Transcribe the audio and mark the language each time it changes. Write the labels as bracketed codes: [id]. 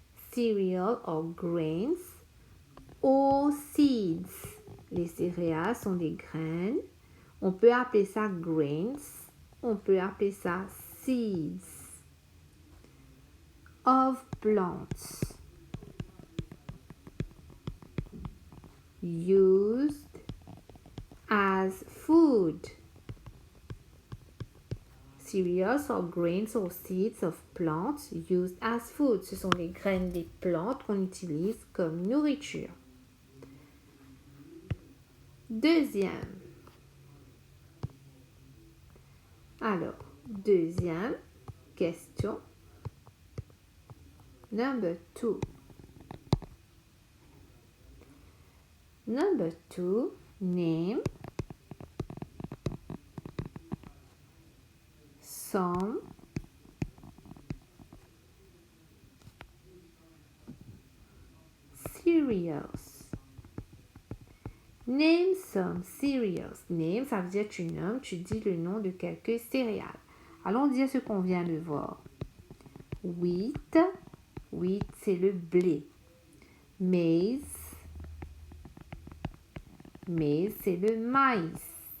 [en] Cereal or grains or seeds. [fr] Les céréales sont des graines. On peut appeler ça grains. On peut appeler ça [en] seeds of plants used as food. Cereals or grains or seeds of plants used as food. [fr] Ce sont les graines des plantes qu'on utilise comme nourriture. Deuxième. Alors, deuxième question. [en] Number 2. Number 2, name some cereals. Name some cereals. [fr] Name, ça veut dire tu nommes, tu dis le nom de quelques céréales. Allons dire ce qu'on vient de voir. Wheat. Wheat, c'est le blé. Maize. Maize, c'est le maïs.